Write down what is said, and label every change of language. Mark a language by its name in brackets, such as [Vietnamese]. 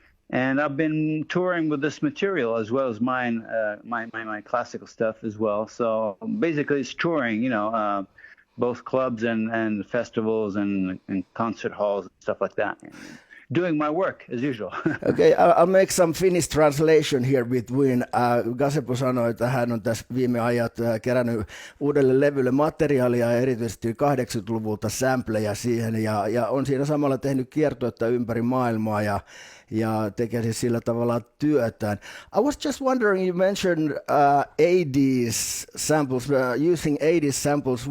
[English] And I've been touring with this material as well as mine, my classical stuff as well. So basically it's touring, both clubs and festivals and concert halls and stuff like that. Doing my work as usual. Okay, I'll make some Finnish translation here between. [Finnish] Gazebo sanoi, että hän on tässä viime ajat kerännyt uudelle levylle materiaalia ja erityisesti 80-luvulta sampleja siihen ja on siinä samalla tehnyt kiertuetta ympäri maailmaa ja tekee siis sillä tavalla työtään. [English] I was just wondering, you mentioned 80s samples, using 80s samples.